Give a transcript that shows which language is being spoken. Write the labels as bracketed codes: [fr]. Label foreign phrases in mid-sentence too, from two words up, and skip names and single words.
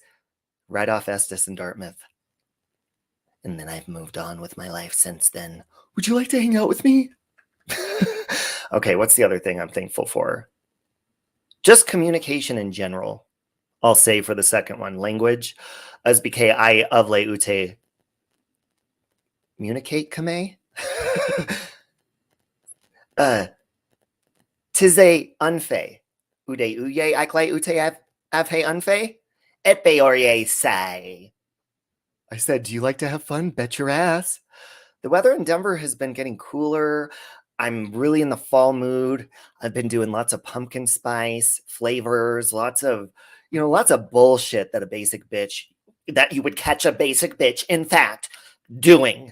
[en] Right off Estes in Dartmouth. And then I've moved on with my life since then. Would you like to hang out with me? Okay, what's the other thing I'm thankful for? Just communication in general. I'll say for the second one, language. Usbk I avle ute communicate kame? Tize unfe. Ude uye iklay ute avhe unfe? Et beorye say. I said, do you like to have fun? Bet your ass. The weather in Denver has been getting cooler. I'm really in the fall mood. I've been doing lots of pumpkin spice flavors, lots of bullshit that you would catch a basic bitch, in fact, doing.